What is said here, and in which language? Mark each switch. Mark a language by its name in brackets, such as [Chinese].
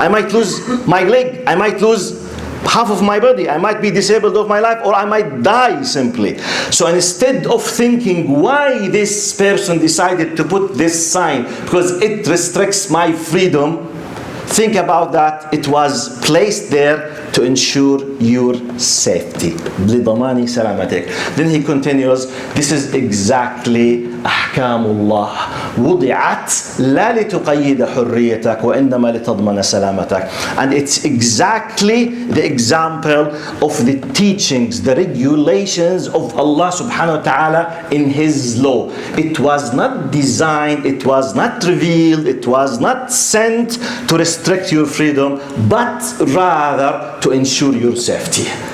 [English] I might lose my leg, I might lose half of my body, I might be disabled of my life, or I might die simply. So instead of thinking why this person decided to put this sign, because it restricts my freedom, think about that it was placed there to ensure your safety. [Arabic] لضمان سلامتك. [English] Then he continues, this is exactly [Arabic] أحكام الله وضعت لا لتقيد حريتك وإنما لتضمن سلامتك. [English] And it's exactly the example of the teachings, the regulations of Allah subhanahu wa ta'ala in His law. It was not designed, it was not revealed, it was not sent to restrict your freedom, but rather to ensure your safety.